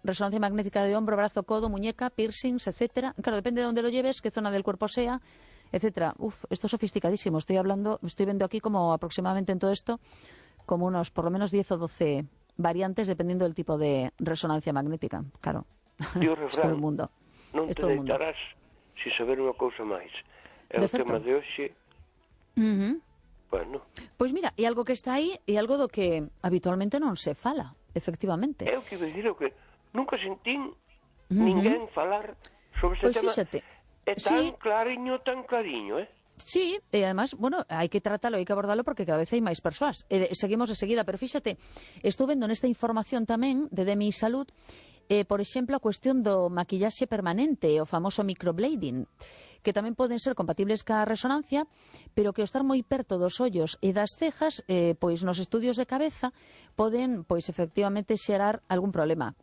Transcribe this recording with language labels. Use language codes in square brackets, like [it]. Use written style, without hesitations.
[es] Resonancia magnética de hombro, brazo, codo, muñeca, piercings, etcétera. Claro, depende de dónde lo lleves, qué zona del cuerpo sea, etcétera. Uf, esto es sofisticadísimo. Estoy hablando, estoy viendo aquí como aproximadamente en todo esto, como unos por lo menos 10 o 12 variantes, dependiendo del tipo de resonancia magnética, claro. Dios, es todo el mundo. [gl] Non te deitarás sin saber unha cousa máis. É o tema de hoxe. Uh-huh. Bueno. Pois mira, e algo que está aí e algo do que habitualmente non se fala, efectivamente. É o que vou dizer, que nunca sentín ninguén falar sobre este [es] pues [gl] tema. Pois fíxate. É tan clariño, eh? Sí, e además, bueno, hai que tratalo, hai que abordalo porque cada vez hai máis persoas. Seguimos de seguida, pero fíxate, estou vendo nesta información tamén de DMI Salud. Por exemplo, a cuestión do maquillaxe permanente, o famoso microblading, que tamén poden ser compatibles ca resonancia, pero que ao estar moi perto dos ollos e das cejas, pois nos estudios de cabeza, poden, pois efectivamente, xerar algún problema.